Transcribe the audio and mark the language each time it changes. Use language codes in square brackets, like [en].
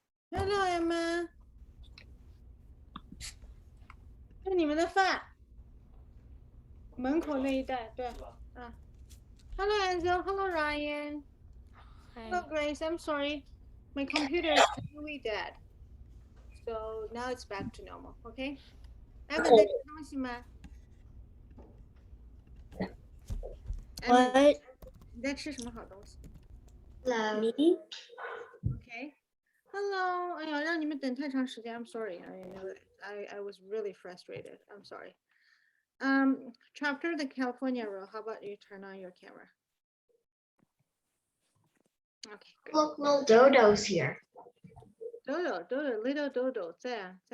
[zh] Hello Emma，这是你们的饭，门口那一带，对，啊。 [en] Hello Enzo，Hello Ryan，Hello Grace. I'm sorry, my computer is really dead, so now it's back to normal. Okay. [zh] Emma 在吃东西吗？Emma， [en] What? [zh] 你在吃什么好东西 [en] Me? ？Okay. [zh] Hello，哎呀，让你们等太长时间。 [en] I'm sorry. I was really frustrated. I'm sorry. Chapter the California roll. How about you turn on your camera? Okay, good. Look, no dodos here. [zh] Little Dodo 在啊。